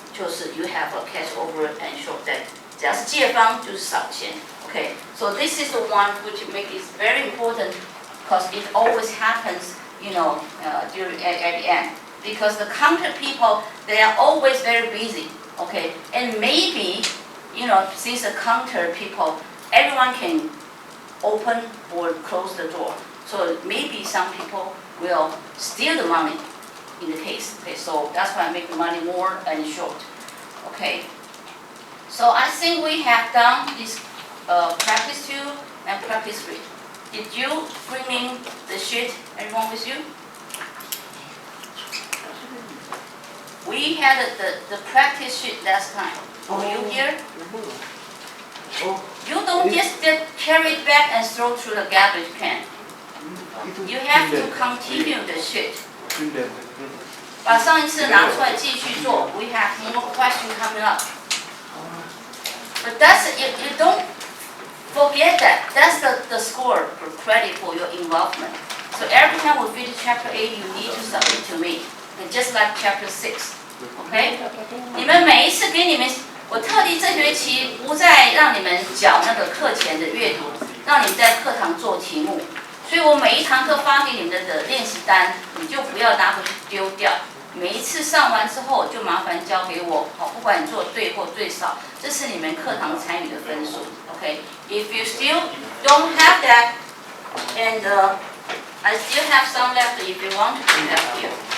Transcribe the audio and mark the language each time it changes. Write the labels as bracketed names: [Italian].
[Chinese] 就是 [English] you have a cash over and short debt. [Chinese] 只要是借方就是少钱 ，OK? [English] So this is the one which make it very important because it always happens, during at the end. Because the counter people, they are always very busy, okay? And maybe, since the counter people, everyone can open or close the door. So maybe some people will steal the money in the case. Okay, so that's why I make the money more and short. Okay. So I think we have done this practice 2 and practice 3. Did you bring in the sheet, everyone with you? We had the practice sheet last time. Were you here? You don't just get carried back and throw through the garbage can. You have to continue the sheet. [Chinese] 把上一次拿出来继续做。 [English] We have more questions coming up. But that's you don't forget that. That's the score for credit for your involvement. So every time we finish chapter 8, you need to submit to me. And just like chapter 6. Okay? [Chinese] 你们每一次给你们，我特地这学期不再让你们缴那个课前的阅读，让你们在课堂做题目。所以我每一堂课发给你们的练习单，你就不要拿回去丢掉。每一次上完之后，就麻烦交给我，好，不管你做对或最少，这是你们课堂参与的分数。 [English] Okay? If you still don't have that, and I still have some left if you want to help you.